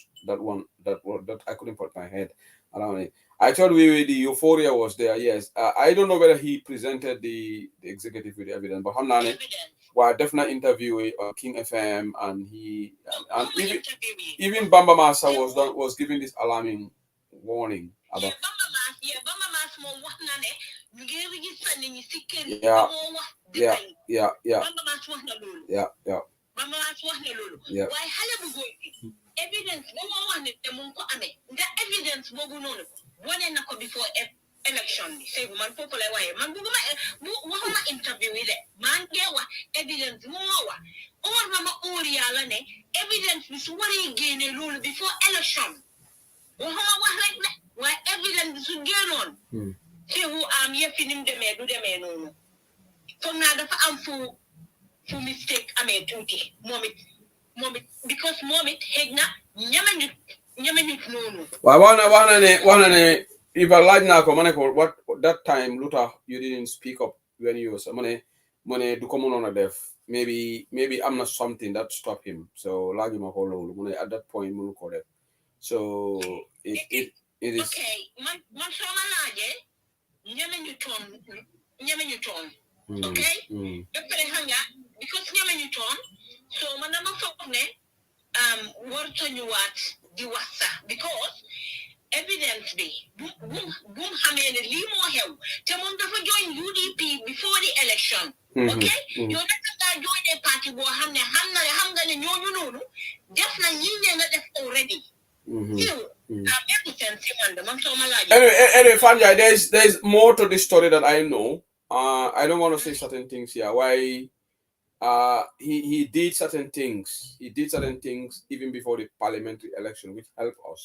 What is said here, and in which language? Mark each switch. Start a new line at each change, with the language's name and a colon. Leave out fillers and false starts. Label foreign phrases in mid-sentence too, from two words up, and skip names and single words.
English: That I couldn't put my head around it. I thought the euphoria was there. Yes, I don't know whether he presented the executive with evidence, but Hamnane, well, definitely interview on King FM, and even Bamba Masa was giving this alarming warning about.
Wolof: Bamba
English: Yeah,
Wolof: Bama Mas mo wax na ne ñu ngi register ni ci kër yi yeah Bama Mas wax na loolu Bama Mas wax na loolu waaye xale bu góor bi evidence ba moo wax ne te mu ko amee nga evidence boobu noonu wane na ko
English: before election
Wolof: bi sey man foofu lay waaye man waxuma interview yi de maa ngi wax evidence mu wax or mama or yàlla ne evidence bi su waree génne loolu
English: before election
Wolof: waxuma wax rek ne waaye evidence su génnoon sewu am yëfi nim demee du demee noonu foog naa dafa am fu mistake amee tuuti moom it because moom it xëy na ñeme nit noonu waaw wax na ne
English: if I like
Wolof: naa ko ma ne ko
English: what that time
Wolof: lu tax
English: you didn't speak up when you was
Wolof: ma ne du ko mënoon a def
English: maybe am na something that stop him
Wolof: so laajuma ko loolu mu ne
English: at that point
Wolof: mënu ko def
English: so it is
Wolof: okay man sama laajee ñeme ñu toon okay dafa xam nga because ñeme ñu toon so man dama foog ne wartañu waat di wax sax because evidence bi bu xamee ne lii moo xew te moom dafa join UDP
English: before the election
Wolof: okay yow naka ngaa joinee parti boo xam ne xam nga ne ñooñu noonu def na ñi nga def already
English: Anyway, Fanja, there's more to this story that I know. I don't want to say certain things here. Why? He did certain things. He did certain things even before the parliamentary election, which helped us.